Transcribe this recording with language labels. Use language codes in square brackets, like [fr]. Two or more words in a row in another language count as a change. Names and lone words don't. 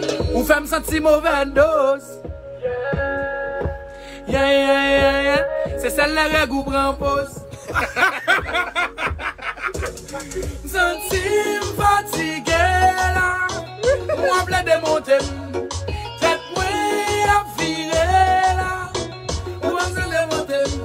[ht] Ou fè m santi move dos. [en] Yeah, yeah, yeah, yeah. [ht] Se sèl la règ ou pran poz. Santi m fatige la. Ou an ple demonte m. Tèt mwen a vire la. Ou an ple demonte m.